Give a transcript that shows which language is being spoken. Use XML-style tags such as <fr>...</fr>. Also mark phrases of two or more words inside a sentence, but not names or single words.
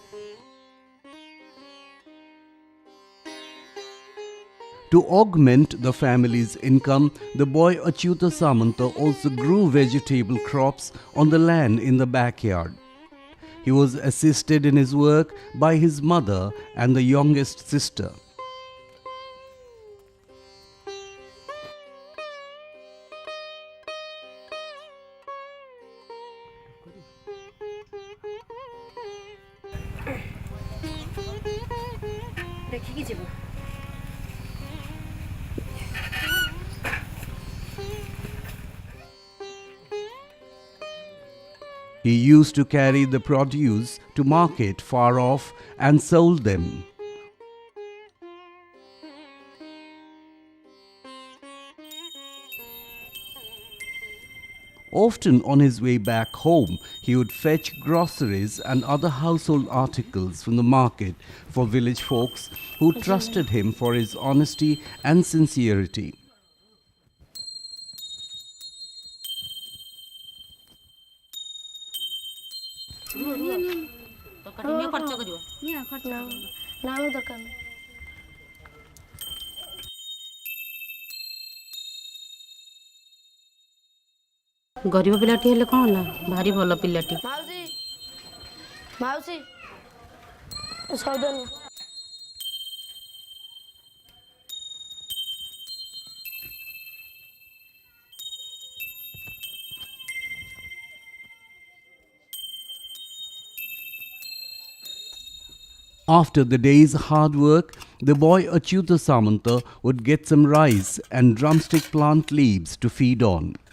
<en>To augment the family's income, the boy Achyuta Samanta also grew vegetable crops on the land in the backyard. He was assisted in his work by his mother and the youngest sister.</en> <or>ଦେଖିକି ଯିବ।</or> <en>He used to carry the produce to market far off and sold them. Often on his way back home, he would fetch groceries and other household articles from the market for village folks who trusted him for his honesty and sincerity.</en> <bn>না আমার দরকার নেই</bn> <or>ଗରିବ ପିଲାଟି ହେଲେ କ'ଣ ହେଲା ଭାରି ଭଲ ପିଲାଟି। ମାଉସୀ ମାଉସୀ ସଉଦା ନିଅ</or> <en>After the day's hard work, the boy Achyuta Samanta would get some rice and drumstick plant leaves to feed on.</en>